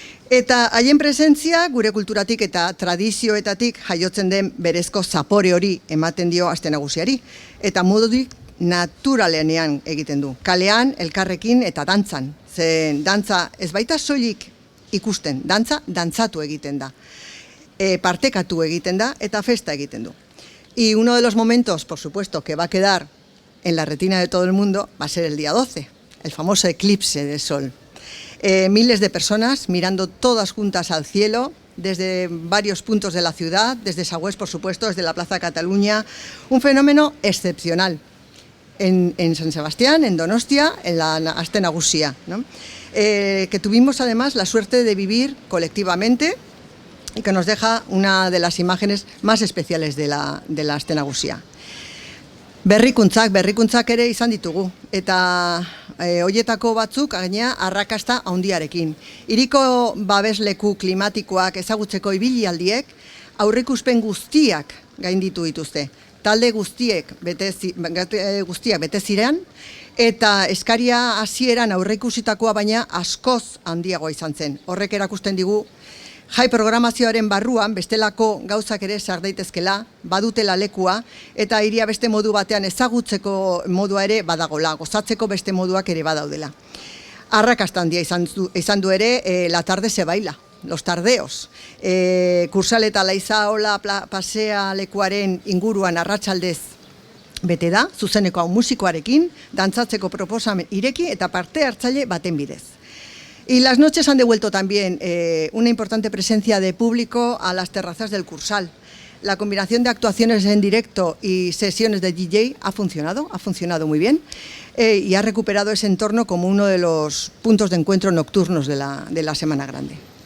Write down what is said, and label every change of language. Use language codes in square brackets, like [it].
[eu] Eta haien presentzia gure kulturatik eta tradizioetatik jaiotzen den berezko zapore hori ematen dio aste nagusiari, eta modurik naturalenean egiten du. Kalean, elkarrekin eta dantzan. Zen dantza ez baita soilik ikusten, dantzatu egiten da. Partekatu egiten da eta festa egiten du. [es] Y uno de los momentos, por supuesto, que va a quedar en la retina de todo el mundo va a ser el día 12, el famoso eclipse de sol. Miles de personas mirando todas juntas al cielo, desde varios puntos de la ciudad, desde Sagüés, por supuesto, desde la Plaza Cataluña, un fenómeno excepcional. En San Sebastián, en Donostia, en la Aste Nagusia, ¿no? Que tuvimos además la suerte de vivir colectivamente y que nos deja una de las imágenes más especiales de la Aste Nagusia. [eu] Berrikuntzak ere izan ditugu, eta hoietako batzuk gainera arrakasta handiarekin. Hiriko babesleku klimatikoak ezagutzeko ibilialdiek aurreikuspen guztiak gainditu dituzte. Talde guztiak bete ziren, eta eskaria hasieran aurreikusitakoa baina askoz handiagoa izan zen. Horrek erakusten digu jai programazioaren barruan bestelako gauzak ere sar daitezkela, badutela lekua, eta hiria beste modu batean ezagutzeko modua ere badagola, gozatzeko beste moduak ere badaudela. Arrakasta handia izan du ere la tarde se baila, los tardeos. Kursaleta Laizaola pasea lekuaren inguruan arratsaldez bete da, zuzeneko hau musikoarekin, dantzatzeko proposamen ireki eta parte hartzaile baten bidez. [es] Y las noches han devuelto también una importante presencia de público a las terrazas del Cursal. La combinación de actuaciones en directo y sesiones de DJ ha funcionado muy bien y ha recuperado ese entorno como uno de los puntos de encuentro nocturnos de la Semana Grande.